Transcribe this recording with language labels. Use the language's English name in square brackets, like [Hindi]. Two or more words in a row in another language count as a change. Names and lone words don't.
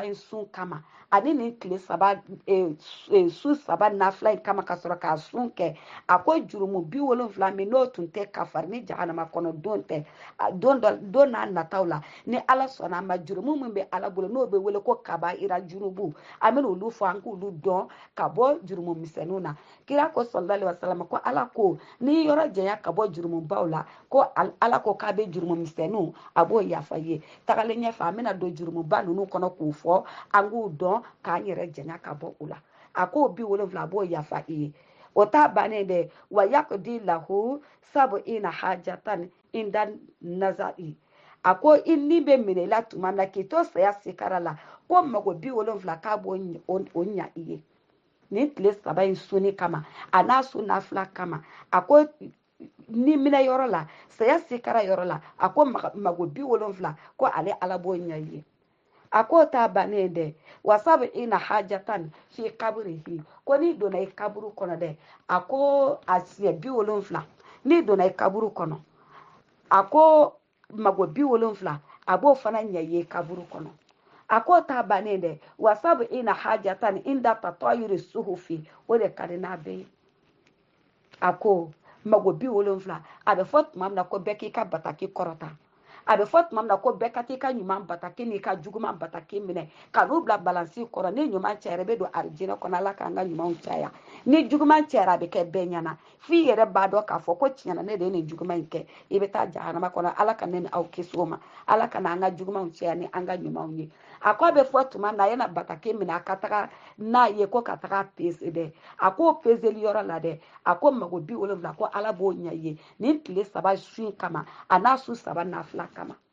[Bambara] in sun kama ani nin tile 3 su 3 nafila in kama ka sɔrɔ k'a sun kɛ a ko jurumu 70 min n'o tun tɛ kafari ni jahanama kɔnɔ don tɛ don n'a nataw la ni ala sɔnna a ma jurumu min bɛ ala bolo n'o bɛ wele ko kabaira junubu an bɛna olu fɔ an k'olu dɔn ka bɔ jurumu misɛnninw na kira ko [Arabic] صلى الله عليه وسلم [Bambara] ko ala ko ni yɔrɔ janya ka bɔ jurumubaw la ko ala ko k'a bɛ jurumu misɛnninw a b'o yafa ye tagalen ɲɛfɛ an bɛna don jurumuba ninnu kɔnɔ k'u fɔ an k'u dɔn k'an yɛrɛ janya ka bɔ u la a ko 70 a b'o yafa i ye o t'a bannen dɛ [Arabic] ويقضي له سبعين حاجة عند النزع [Bambara] a ko i ni bɛ minɛ i la tuma na k'i to saya sikara la ko mago 70 k'a b'o ɲa i ye nin tile 3 in sunni kama a n'a su nafila kama a ko ni minɛ yɔrɔ la saya sikara yɔrɔ la a ko mago 70 ko ale ala b'o ɲa i ye a ko t'a bannen dɛ [Arabic] وسبعين حاجة في قبره [Bambara] ko ni donna i kaburu kɔnɔ dɛ a ko a siɲɛ 70 ni donna i kaburu kɔnɔ a ko mago 70 a b'o fana ɲa i ye kaburu kɔnɔ a ko t'a bannen dɛ [Arabic] وسبعين حاجة عند تطاير الصحف [Bambara] o de ka di n'a bɛɛ ye a ko mago 70 a bɛ fɔ tuma min na ko bɛɛ k'i ka bataki kɔrɔta a bɛ fɔ tuma min na ko bɛɛ ka t'i ka ɲuman bataki n'i ka juguman bataki minɛ ka n'u bila balansi kɔrɔ ni ɲuman cayara i bɛ don arijinɛ kɔnɔ ala k'an ka ɲumanw caya ni juguman cayara a bɛ kɛ bɛɛ ɲɛna f'i yɛrɛ b'a dɔn k'a fɔ ko tiɲɛna ne de ye nin juguman in kɛ i bɛ taa jahanama kɔnɔ ala ka ne ni aw kisi o ma ala ka n'an ka jugumanw caya ni an ka ɲumanw ye a ko a bɛ fɔ tuma min na a yana bataki minɛ a ka taga n'a ye ko ka taga pese dɛ a ko peseli yɔrɔ la dɛ a ko mago 70 ko ala b'o ɲa i ye nin tile 3 su kama a n'a su 3 nafila kama